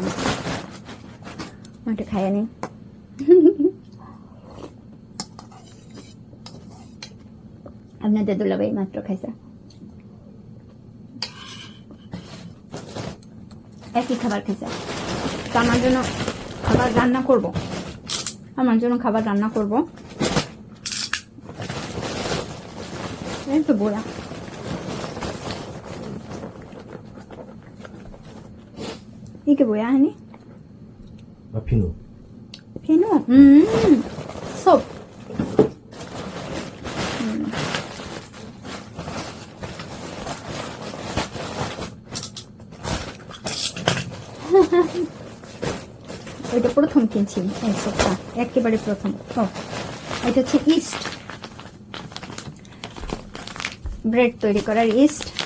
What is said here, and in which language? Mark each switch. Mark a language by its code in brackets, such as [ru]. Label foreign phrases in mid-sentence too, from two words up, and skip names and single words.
[bn] ওটা খাইয়ে নি। আপনাদের দুলাভাই মাত্র খাইছে। একই খাবার খাইছে। তো আমার জন্য খাবার রান্না করব। এই তো বোরা। [ko] 이게 뭐야, 하니? 피노. 피노? 섭. [bn] এটা প্রথম কিনছি এই সবটা, একেবারে প্রথম। ও, এটা হচ্ছে ইস্ট, ব্রেড তৈরি করার ইস্ট।